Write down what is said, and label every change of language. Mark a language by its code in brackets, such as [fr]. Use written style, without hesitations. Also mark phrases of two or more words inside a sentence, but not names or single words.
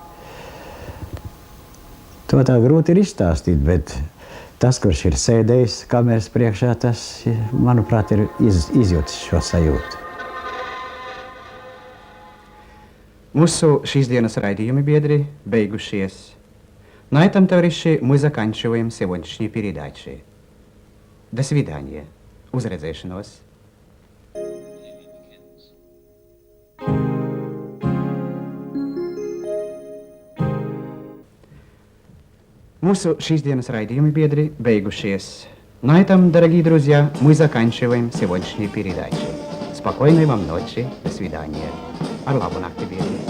[lv] To tā grūti ir izstāstīt, bet tas, kurš ir sēdējis kameras priekšā, tas, manuprāt, ir izjūtis šo sajūtu. Mūsu šīs dienas раидījumi biedri beigušies. [ru] На этом, товарищи, мы заканчиваем сегодняшние передачи. До свидания. [lv] Uzredzēšanos. Mūsu šīs dienas раидījumi biedri beigušies. [ru] На этом, дорогие друзья, мы заканчиваем сегодняшние передачи. Спокойной вам ночи. До свидания. [lv] Ar labu nakti, biedri.